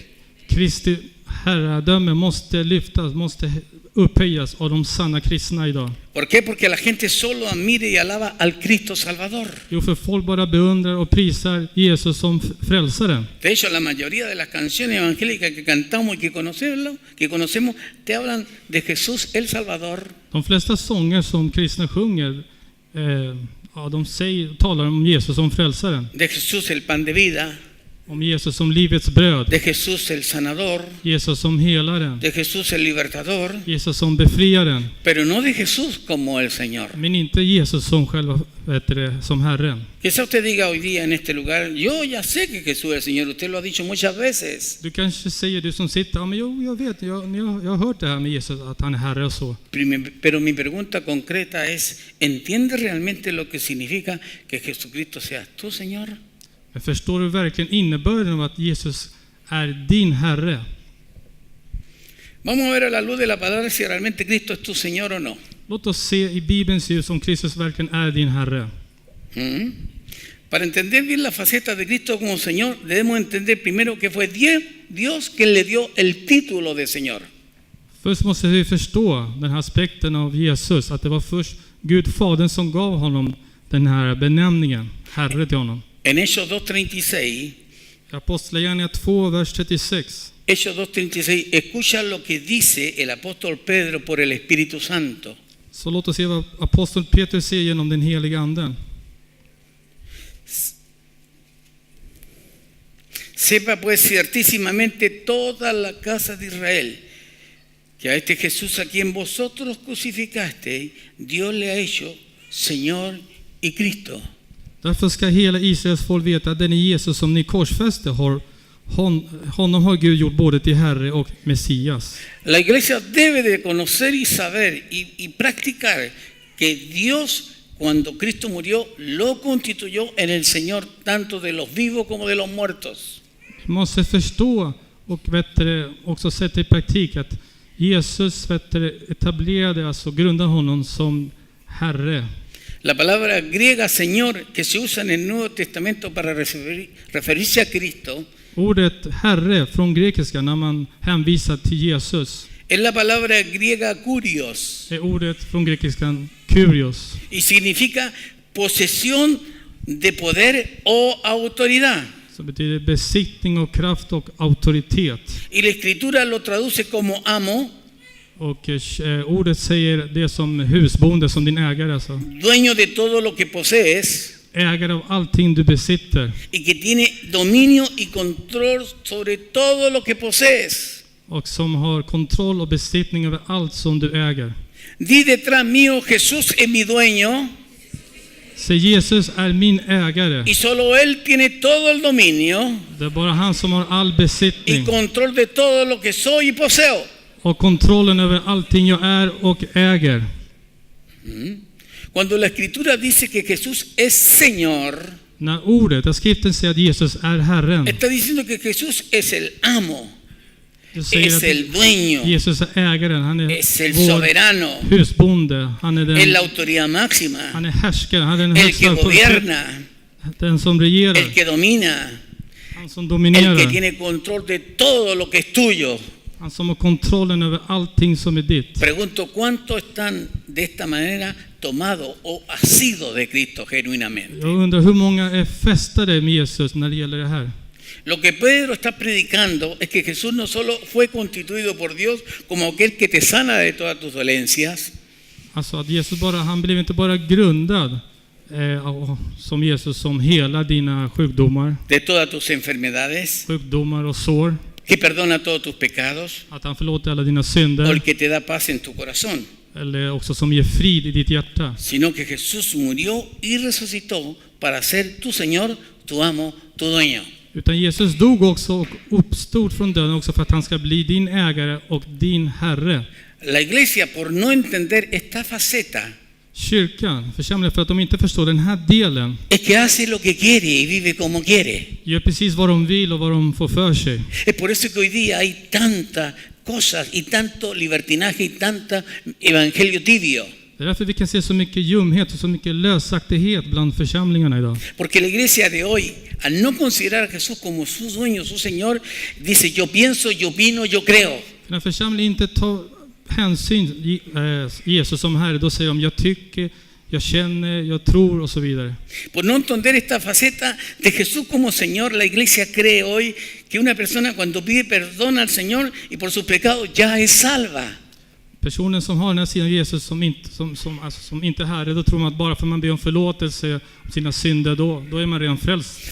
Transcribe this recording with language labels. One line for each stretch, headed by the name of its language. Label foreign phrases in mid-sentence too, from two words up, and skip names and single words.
Swedish: Kristi herradöme måste lyftas, måste upphöjas av de sanna kristna idag.
Spanish: ¿Por qué? Porque la gente solo admira y alaba al Cristo Salvador.
Swedish: Jo, för folk bara beundrar och prisar Jesus som frälsare.
Spanish: De hecho, la mayoría de las canciones evangélicas que cantamos y que conocemos te hablan de Jesús el Salvador.
Swedish: De flesta sånger som kristna sjunger, talar om Jesus som frälsaren.
Spanish: De Jesús el pan de vida.
Swedish: om Jesus som livets bröd,
Spanish: de Jesús el sanador,
Swedish: Jesus som helaren,
Spanish: de Jesús el libertador,
Swedish: Jesus som befriaren,
Spanish: pero no de Jesús como el Señor.
Swedish: men inte Jesus som själva, som Herren.
Spanish: Quizá usted diga hoy día en este lugar, yo ya sé que Jesús es el Señor, usted lo ha dicho muchas veces.
Swedish: Du kanske säger, du som sitter, ja, men jag vet, jag har hört det här med Jesus, att han är Herre och så.
Spanish: Pero mi pregunta concreta es, ¿entiende realmente lo que significa que Jesucristo sea tu Señor?
Swedish: Men förstår du verkligen innebörden av att Jesus är din Herre?
Spanish: Vamos a ver a la luz de la palabra si realmente Cristo es tu Señor o no.
Swedish: Låt oss se i Bibelns ljus om Kristus verkligen är din Herre.
Spanish: Para entender bien la faceta de Cristo como Señor, debemos entender primero que fue Dios quien le dio el título de Señor.
Swedish: Först måste vi förstå den här aspekten av Jesus, att det var först Gud Fadern som gav honom den här benämningen, Herre, till honom.
Spanish: En Hechos 2:36,
Swedish: Apostlagärningarna 2, vers 36.
Spanish: Hechos 2:36, escucha lo que dice el apóstol Pedro por el Espíritu Santo.
Swedish: Så låt oss se vad aposteln Petrus säger genom den heliga anden.
Spanish: Sepa pues ciertísimamente toda la casa de Israel que a este Jesús a quien vosotros crucificasteis, Dios le ha hecho Señor y Cristo.
Swedish: Därför ska hela Israels folk veta att den Jesus som ni korsfäste honom har Gud gjort både till Herre och Messias.
Spanish: La iglesia debe de conocer y saber y practicar que Dios, cuando Cristo murió, lo constituyó en el Señor tanto de los vivos como de los muertos.
Swedish: Vi måste förstå och också sätta i praktik att Jesus etablerade, alltså grundade honom som Herre.
Spanish: La palabra griega Señor que se usa en el Nuevo Testamento para referirse a Cristo
Swedish: Ordet Herre från grekiska när man hänvisar till Jesus
Spanish: es la palabra griega kurios
Swedish: är ordet från grekiskan kurios.
Spanish: y significa posesión de poder o autoridad.
Swedish: Som betyder besittning och kraft och auktoritet.
Spanish: Y la escritura lo traduce como amo,
Swedish: Och ordet säger det som husbonde, som din ägare, alltså.
Spanish: dueño de todo lo que posees
Swedish: Ägare av allting du besitter.
Spanish: y que tiene dominio y control sobre todo lo que posees.
Swedish: Och som har kontroll och besittning över allt som du äger.
Spanish: Di detrás mío, Jesús es mi dueño
Swedish: Så Jesus är min ägare.
Spanish: y solo Él tiene todo el dominio
Swedish: Det är bara han som har all
Spanish: y
Swedish: besittning.
Spanish: control de todo lo que soy y poseo.
Swedish: Och kontrollen över allting jag är och äger.
Spanish: Cuando la escritura dice que Jesús es Señor,
Swedish: När ordet, där skriften säger att Jesus är Herren.
Spanish: está diciendo que Jesús es el amo,
Swedish: Det säger
Spanish: es
Swedish: att
Spanish: el dueño,
Swedish: Jesus är ägaren. Han är
Spanish: es el
Swedish: vår
Spanish: soberano,
Swedish: husbonde. Han är
Spanish: es la
Swedish: den,
Spanish: autoridad máxima,
Swedish: han är härskare. Han är den
Spanish: el
Swedish: högsta
Spanish: que
Swedish: auktoritet.
Spanish: gobierna,
Swedish: Den som regerar.
Spanish: el que domina,
Swedish: Han som
Spanish: el
Swedish: dominerar.
Spanish: que tiene control de todo lo que es tuyo.
Swedish: Han som har kontrollen över allting som är ditt.
Spanish: Pregunto, ¿cuántos están de esta manera tomados o asidos de Cristo genuinamente?
Swedish: Jag undrar hur många är fästade med Jesus när det gäller det här.
Spanish: Lo que Pedro está predicando es que Jesús no solo fue constituido por Dios como aquel que te sana de todas tus dolencias,
Swedish: Alltså att Jesus han blev inte bara grundad som Jesus som hela dina sjukdomar,
Spanish: de todas tus enfermedades,
Swedish: sjukdomar och sår.
Spanish: que perdona todos tus pecados,
Swedish: Att han förlåter alla dina
Spanish: o
Swedish: synder.
Spanish: el que te da paz en tu corazón,
Swedish: Eller också som ger frid i ditt hjärta.
Spanish: sino que Jesús murió y resucitó para ser tu Señor, tu amo, tu dueño.
Swedish: Utan Jesus dog också och uppstod från döden också för att han ska bli din ägare och din Herre.
Spanish: La iglesia, por no entender esta faceta,
Swedish: Kyrkan, församlingen, för att de inte förstår den här delen,
Spanish: es que hace lo que quiere y vive como quiere.
Swedish: gör precis vad de vill och vad de får för sig.
Spanish: Es por eso que hoy día hay tantas cosas y tanto libertinaje y tanta evangelio tibio.
Swedish: Det är därför vi kan se så mycket ljumhet och så mycket lösaktighet bland församlingarna idag.
Spanish: Porque la iglesia de hoy, al no considerar a Jesús como su dueño, su Señor, dice yo pienso, yo opino, yo creo.
Swedish: När församlingen inte tar hänsyn Jesus som Herre, då säger de jag tycker, jag känner, jag tror och så vidare.
Spanish: Por no entender esta faceta de Jesús como Señor, la iglesia cree hoy que una persona cuando pide perdón al Señor y por sus pecados ya es salva.
Swedish: Personen som har den här sidan Jesus som inte är Herre, då tror man att bara för man ber om förlåtelse om sina synder, då är man redan frälst.